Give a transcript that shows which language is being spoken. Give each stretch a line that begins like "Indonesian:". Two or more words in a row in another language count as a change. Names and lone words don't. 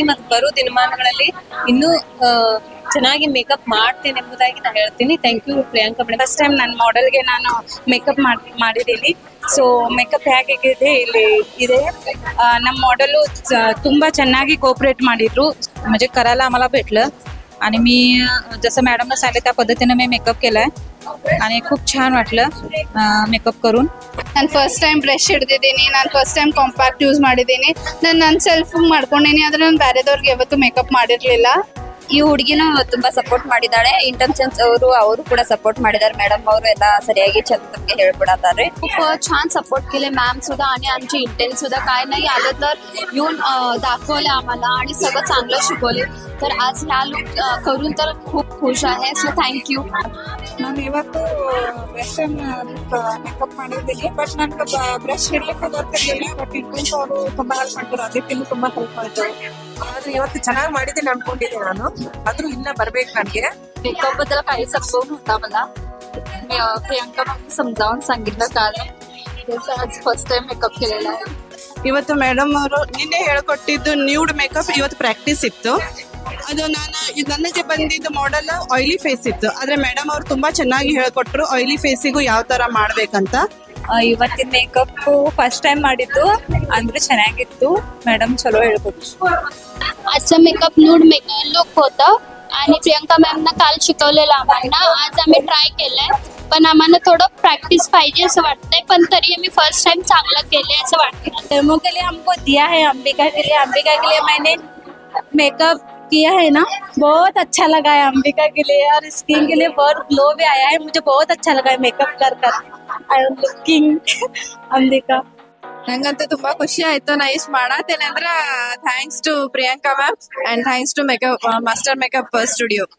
Kannada: ಮತ್ತೆ ಬರೋ ದಿನಮಾನಗಳಲ್ಲಿ ಇನ್ನೂ ಚೆನ್ನಾಗಿ ಮೇಕಪ್ ಮಾಡ್ತೇನೆ ಎಂಬುದಾಗಿ ನಾನು ಹೇಳ್ತೀನಿ.
English: Thank you Priyanka madam. first time
Kannada: ನನ್ನ ಮಾಡೆಲ್ಗೆ ನಾನು ಮೇಕಪ್ ಮಾಡಿದ್ದೀನಿ. ಸೊ ಮೇಕಪ್ ಹೇಗಿದೆ ಇಲ್ಲಿ ಇದೆ. ನಮ್ಮ मॉडेल ತುಂಬಾ ಚೆನ್ನಾಗಿ कोऑपरेट ಮಾಡಿದ್ರು.
Marathi: म्हणजे करायला आम्हाला भेटलं आणि मी जसं मॅडमने सांगितलं त्या पद्धतीने मी मेकअप केलाय आणि खूप छान वाटलं मेकअप करून.
Kannada: ನಾನು
English: first time
Kannada: ಬ್ರಷ್ ಹಿಡಿದಿದ್ದೀನಿ. ನಾನು
English: first time compact use
Kannada: ಮಾಡಿದ್ದೀನಿ. ನಾನು ಸೆಲ್ಫ್ ಮಾಡ್ಕೊಂಡಿನಿ. ಆದ್ರೆ ನಾನು ಬೇರೆದವ್ರಿಗೆ ಯಾವತ್ತೂ ಮೇಕಪ್ ಮಾಡಿರಲಿಲ್ಲ. ಈ ಹುಡುಗಿನೂ ತುಂಬಾ ಸಪೋರ್ಟ್ ಮಾಡಿದಾಳೆ. इंटरचेंस ಅವರು ಕೂಡ सपोर्ट ಮಾಡಿದ್ದಾರೆ. मॅडम ಅವರು ಎಲ್ಲ ಸರಿಯಾಗಿ ನಮಗೆ ಹೇಳ್ಬಿಡತಾರೆ.
Marathi: खूप छान सपोर्ट केले मॅम सुद्धा आणि आमचे इंटेन्स सुद्धा काय नाही आलं तर येऊन दाखवले आम्हाला आणि सगळं चांगलं शिकवले. तर आज ह्या लुक करून तर खूप खुश आहे.
English: so thank you.
Kannada: ನಾನು ಇವತ್ತು
English: western makeup
Kannada: ಮಾಡಿದ್ದೀನಿ. ಬಟ್ ನನ್ಗೆ ಬ್ರಷ್ ಹಿಡ್ಲಿಕ್ಕೆ ಗೊತ್ತಿರಲಿಲ್ಲ. ಬಟ್ ಇಂಟೆನ್ಸ್ ಅವರು ತುಂಬಾ ಹೆಲ್ಪ್ ಮಾಡಿದ್ರು. ಅದಕ್ಕಿಂತ ತುಂಬಾ ಹೆಲ್ಪ್ ಮಾಡಿದ್ರು. ಆದ್ರೆ ಇವತ್ತು ಚೆನ್ನಾಗಿ ಮಾಡಿದ್ದೀನಿ ಅನ್ಕೊಂಡಿದ್ದೆ ನಾನು. ಆದ್ರೂ ಇನ್ನ ಬರ್ಬೇಕು ನನಗೆ.
Marathi: मेकअप बद्दल काही सपोर्ट होता मला. प्रियांका मॅम समजावून सांगितलं काल. आज
English: first time
Marathi: मेकअप केलेला आहे.
Kannada: ಇವತ್ತು ಮೇಡಮ್ ಅವರು ನಿನ್ನೆ ಹೇಳ್ಕೊಟ್ಟಿದ್ದು
English: nude makeup
Kannada: ಇವತ್ತು ಪ್ರಾಕ್ಟೀಸ್ ಇತ್ತು. ಅದು ನನಗೆ ಬಂದಿದ್ದ ಮಾಡೆಲ್
English: oily face
Kannada: ಇತ್ತು. ಆದ್ರೆ ಮೇಡಮ್ ಅವರು ತುಂಬಾ ಚೆನ್ನಾಗಿ ಹೇಳ್ಕೊಟ್ರು ಆಯಿಲಿ ಫೇಸಿಗೂ ಯಾವ ತರ ಮಾಡ್ಬೇಕಂತ. ಇವತ್ತಿನ
English: makeup first time
Kannada: ಮಾಡಿದ್ದು ಅಂದ್ರೆ ಚೆನ್ನಾಗಿತ್ತು. ಮೇಡಮ್ ಚಲೋ ಹೇಳ್ಕೊಟ್ರು.
Marathi: आजचं
English: makeup nude look
Marathi: होतं आणि प्रियंका मॅमनं काल शिकवलेलं आम्हाला. आज आम्ही ट्राय केलंय पण आम्हाला थोडं प्रॅक्टिस पाहिजे असं वाटतंय. पण तरी आम्ही
English: first time
Marathi: चांगलं केलंय असं वाटतं.
Hindi: डेमो के लिए हमको दिया है अंबिका के लिए मैंने मेकअप किया है ना. बहुत अच्छा लगा है अंबिका के लिए और स्किन के लिए बहुत ग्लो भी आया है. मुझे बहुत अच्छा लगा है मेकअप कर
English: I am looking
Hindi: अंबिका.
Kannada: ನಂಗಂತೂ ತುಂಬಾ ಖುಷಿ ಆಯ್ತು. ನಾ ಇಷ್ಟ ಮಾಡತ್ತೇನೆ ಅಂದ್ರೆ
English: thanks to Priyanka ma'am and thanks to Makeup Master Makeup Studio.